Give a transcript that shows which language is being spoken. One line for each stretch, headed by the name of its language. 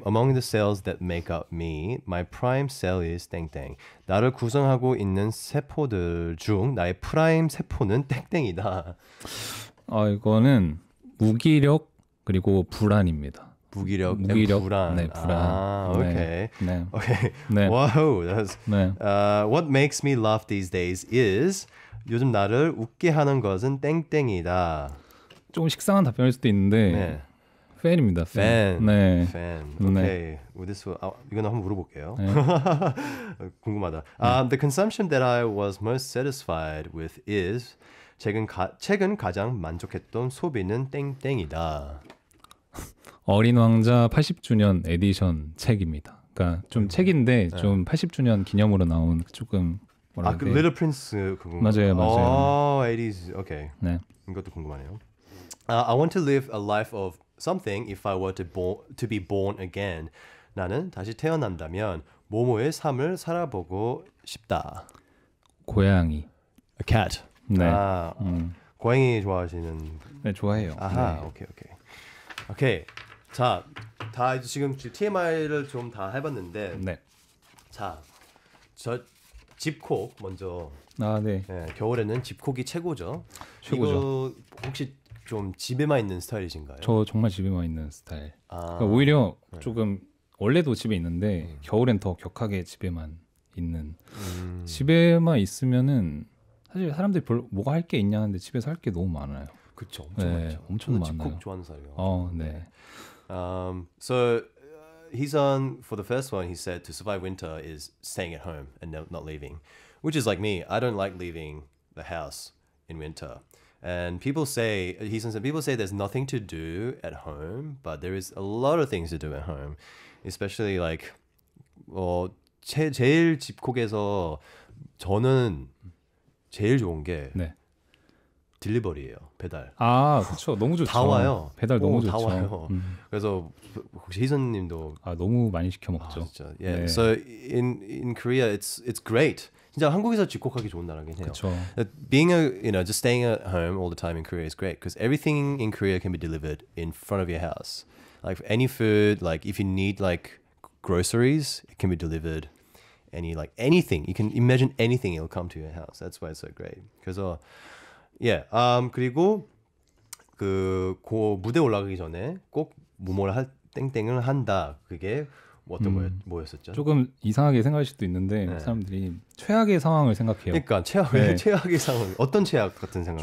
English: Among the cells that make up me, my prime cell is 땡땡.
Korean: 나를 구성하고 있는 세포들 중 나의 프라임 세포는 땡땡이다. 이거는 무기력 그리고 불안입니다. 무기력, 불안. 네, 불안.
English: Okay.
Korean: 네.
English: Okay.
Korean: 네.
English: Wow. That's,
Korean: 네.
English: What makes me laugh these days is
Korean: 요즘 나를 웃게 하는 것은 땡땡이다. 조금 식상한 답변일 수도 있는데 네. 팬입니다. 팬. 네. 팬. 네.
English: Okay.
Korean: 이거는 한번 물어볼게요. 네. 궁금하다.
English: The consumption that I was most satisfied with is
Korean: 최근 가장 만족했던 소비는 땡땡이다. 어린 왕자 80주년 에디션 책입니다. 그러니까 좀 책인데 좀 80주년 기념으로 나온 조금 그 Little Prince 그건가? 맞아요.
English: 80s. Okay.
Korean: 네. 이것도 궁금하네요.
English: I want to live a life of
Korean: something
English: if I were to be born again.
Korean: 나는 다시 태어난다면 뭐뭐의 삶을 살아보고 싶다. 고양이.
English: A cat.
Korean: 네. 고양이 좋아하시는. 네, 좋아해요. 아하. 네. 오케이. 자, 다 지금 TMI를 좀 다 해봤는데. 네. 자, 저 집콕 먼저. 네. 네, 겨울에는 집콕이 최고죠. 최고죠. 이거 혹시 좀 집에만 있는 스타일이신가요? 저 정말 집에만 있는 스타일. 그러니까 오히려 조금 원래도 집에 있는데 겨울엔 더 격하게 집에만 있는. 집에만 있으면은 사실 사람들이 뭐가 할 게 있냐 하는데 집에서 할 게 너무 많아요. 그렇죠. 엄청 네, 많죠. 엄청 많아요. 집콕 좋아하는 사람이요. 네.
English: So Heesun, for the first one, he said to survive winter is staying at home and not leaving, which is like me. I don't like leaving the house in winter. And people say, Heesun said, people say there's nothing to do at home, but there is a lot of things to do at home, especially like,
Korean: 제일 집콕에서 저는 제일 좋은 게 네. 딜리버리예요. 배달. 아, 그렇죠. 너무 좋죠. 다 와요. 배달 너무 다 좋죠. 와요. 그래서 혹시 희선님도 아, 너무 많이 시켜 먹죠. 진짜. Yeah. 네.
English: So in Korea, it's great.
Korean: 진짜 한국에서 집콕하기 좋은 나라긴 해요. 그렇죠.
English: Being just staying at home all the time in Korea is great because everything in Korea can be delivered in front of your house. Like any food, like if you need like groceries, it can be delivered. Anything, you can imagine anything, it'll come to your house. That's why it's so great.
Korean: 그래서
English: yeah.
Korean: 그리고 그 무대 올라가기 전에 꼭 뭐뭐를 땡땡을 한다. 그게 어떤 뭐였었죠? 조금 이상하게 생각할 수도 있는데 네. 사람들이 최악의 상황을 생각해요. 그러니까 네. 최악의 상황. 어떤 최악 같은 상황?